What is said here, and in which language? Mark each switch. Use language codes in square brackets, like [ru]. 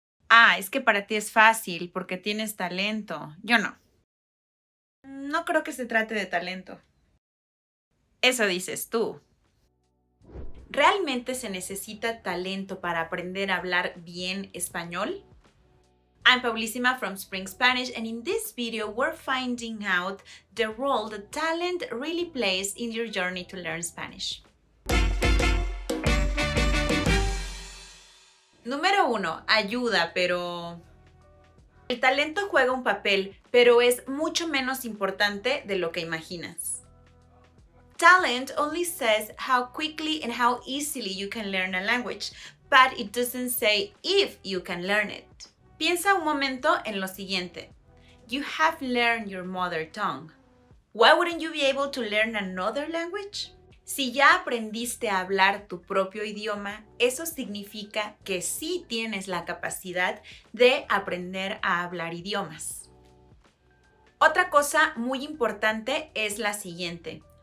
[es] Ah, es que para ti es fácil porque tienes talento. Yo no. No creo que se trate de talento. Eso dices tú. ¿Realmente se necesita talento para aprender a hablar bien español? [en] I'm Paulísima from Spring Spanish, and in this video we're finding out the role that talent really plays in your journey to learn Spanish. [es] Número 1. Ayuda, pero... El talento juega un papel, pero es mucho menos importante de lo que imaginas. [en] Talent only says how quickly and how easily you can learn a language, but it doesn't say if you can learn it. [es] Piensa un momento en lo siguiente. [en] You have learned your mother tongue. Why wouldn't you be able to learn another language? [es] Si ya aprendiste a hablar tu propio idioma, eso significa que sí tienes la capacidad de aprender a hablar idiomas. Otra cosa muy importante es la siguiente.